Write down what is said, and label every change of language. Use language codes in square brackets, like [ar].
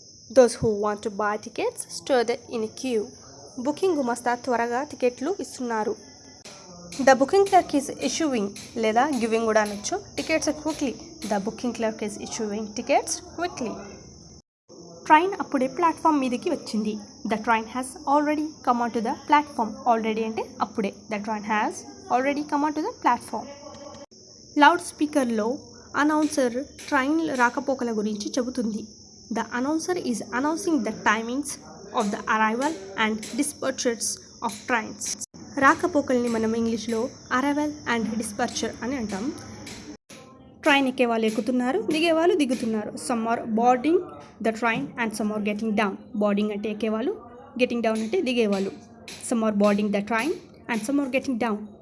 [en] Those who want to buy tickets stood in a queue. [te] Booking గుమస్తా త్వరగా టికెట్లు ఇస్తున్నారు. [en] the booking clerk is issuing [te] లేదా giving కూడా అనొచ్చు [en] Tickets quickly. The booking clerk is issuing tickets quickly. [te] Train అప్పుడే platform మీదకి వచ్చింది. [en] The train has already come on to the platform. [te] Already అంటే అప్పుడే. [en] The train has already come on to the platform. [te] Loud స్పీకర్లో announcer train రాకపోకల గురించి చెబుతుంది. [en] The announcer is announcing the timings of the arrival and departures of trains. [te] రాకపోకల్ని మనం ఇంగ్లీష్లో arrival and డిస్పర్చర్ అని అంటాం. Train ఎక్కే వాళ్ళు ఎక్కుతున్నారు, దిగే వాళ్ళు దిగుతున్నారు. [en] Some are boarding the train and some are getting down. [te] Boarding అంటే ఎక్కేవాళ్ళు, గెటింగ్ డౌన్ అంటే దిగేవాళ్ళు. [en] Some are boarding the train and some are getting down.